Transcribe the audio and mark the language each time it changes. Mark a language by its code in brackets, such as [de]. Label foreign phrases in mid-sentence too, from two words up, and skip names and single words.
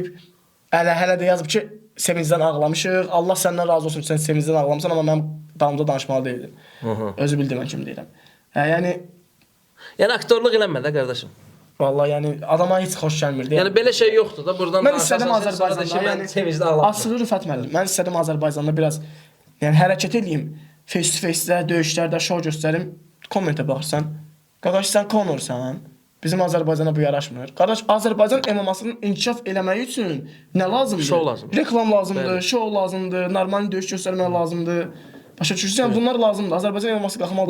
[az] Hələ də yazıb ki, sevincdən ağlamışıq, Allah səndən razı olsun ki, sən sevincdən ağlamısan, amma mən damda danışmalı deyildim. Özü bildim mən kim deyirəm. Yəni aktorluq eləmə də qardaşım. Vallahi yəni adama heç xoş gəlmirdi. Yəni belə şey yoxdur da, buradan mən istədim Azərbaycanda, yəni sevincdən ağlamışam. Asılı Rüfət müəllim, mən istədim Azərbaycanda biraz yəni hərəkət eləyim, [en] face to face- [az] də, döyüşlərdə şou göstərim. Kommentə baxırsan, qardaş sən Conorsan, bizim Azərbaycana bu yaraşmır. Qardaş, Azərbaycan MMA-sının inkişaf eləməyi üçün nə lazımdır? Şou lazımdır. Reklam lazımdır, şou lazımdır, normal döyüş göstərmək lazımdır. Başa düşürsən, bunlar lazımdır. Azərbaycan MMA-sı qalxmalıdır.